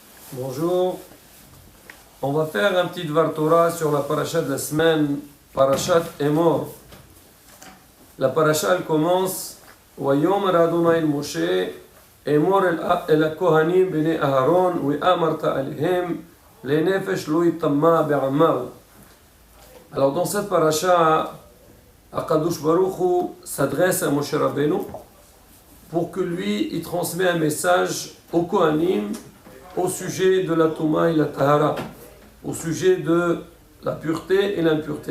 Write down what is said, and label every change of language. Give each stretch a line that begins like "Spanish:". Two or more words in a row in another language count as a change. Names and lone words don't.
French: Bonjour, on va faire un petit
Hebrew: דבר תורה
French: sur la paracha de la semaine,
Hebrew: פרשת אמור.
French: La paracha elle commence
Hebrew: ויאמר אדני אל משה אמר אל הכהנים בני אהרן ואמרת אלהם לנפש לא יטמא בעמיו.
French: Alors dans cette paracha,
Hebrew: הקדוש ברוך הוא
French: s'adresse à Moshe Rabbeinu pour que lui il transmet un message aux Kohanim au sujet de la Touma et la Tahara, au sujet de la pureté et l'impureté.